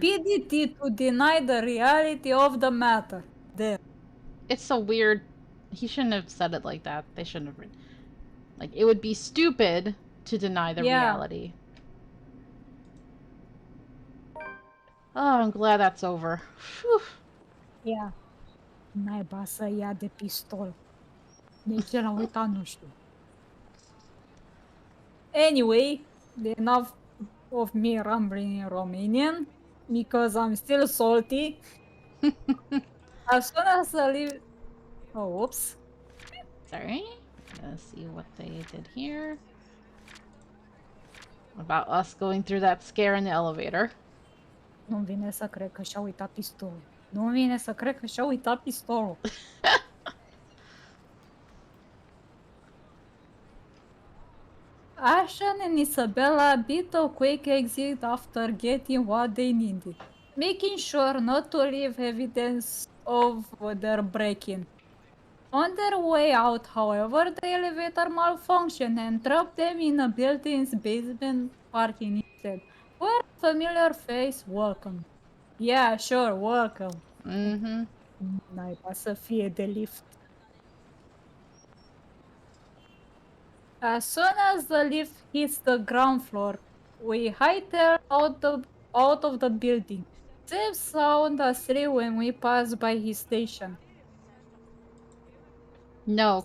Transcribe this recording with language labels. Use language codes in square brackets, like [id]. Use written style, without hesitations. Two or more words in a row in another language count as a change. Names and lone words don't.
[en] stupidity to deny the reality of the matter. There. It's so weird. He shouldn't have said it like that. They shouldn't have... Like, it would be stupid to deny the reality. Oh, I'm glad that's over. Whew. Yeah. [ro] Naiba să ia de pistol. Nici l-am uitat, nu știu. [en] Anyway, enough of me rambling in Romanian because I'm still salty. As soon as I leave... Oh, whoops. Sorry. Let's see what they did here. About us going through that scare in the elevator. [ro] Nu-mi vine să cred că și-a uitat pistolul. Nu-mi vine să cred că și-a uitat pistolul. [en] Ashen and Isabella beat a quick exit after getting what they needed, making sure not to leave evidence of their break-in. On their way out, however, the elevator malfunctioned and trapped them in a building's basement parking instead, where a familiar face welcomed. Yeah, sure, welcome. Mm-hmm. [ro] Naiba să fie de lift. [en] As soon as the lift hits the ground floor, We hightailed out of the building. Safe sound asleep when we passed by his station. No,